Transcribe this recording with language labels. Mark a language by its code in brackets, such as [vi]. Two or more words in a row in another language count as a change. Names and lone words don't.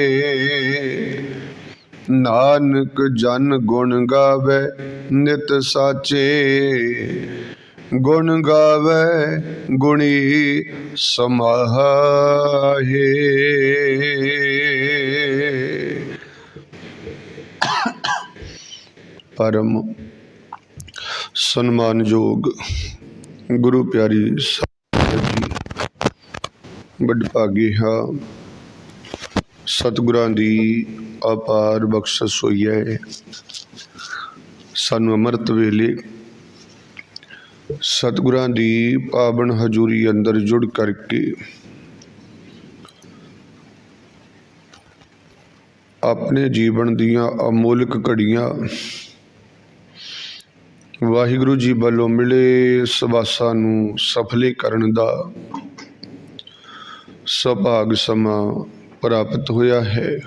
[pa] ਨਾਨਕ ਜਨ ਗੁਣ ਗਾਵੇ ਨਿਤ ਸਾਚੇ, ਗੁਣ ਗਾਵੇ ਗੁਣੀ ਸਮਾਹੇ। ਪਰਮ ਸਨਮਾਨਯੋਗ ਗੁਰੂ ਪਿਆਰੀ ਸਾਹਿਬ ਜੀ, ਬੜਭਾਗੀ ਹਾਂ ਸਤਿਗੁਰਾਂ ਦੀ ਅਪਾਰ ਬਖ਼ਸ਼ਿਸ਼ ਹੋਈ ਹੈ। ਸਾਨੂੰ ਅੰਮ੍ਰਿਤ ਵੇਲੇ ਸਤਿਗੁਰਾਂ ਦੀ ਪਾਵਨ ਹਜ਼ੂਰੀ ਅੰਦਰ ਜੁੜ ਕਰਕੇ ਅਪਣੇ ਜੀਵਨ ਦੀਆਂ ਅਮੋਲਕ ਘੜੀਆਂ ਵਾਹਿਗੁਰੂ ਜੀ ਵਾਲੋਂ ਮਿਲੇ ਸਵਾਸਾਂ ਨੂੰ ਸਫਲੀਕਰਣ ਦਾ ਸੁਭਾਗ ਸਮਾ ਪ੍ਰਾਪਤ ਹੋਇਆ ਹੈ।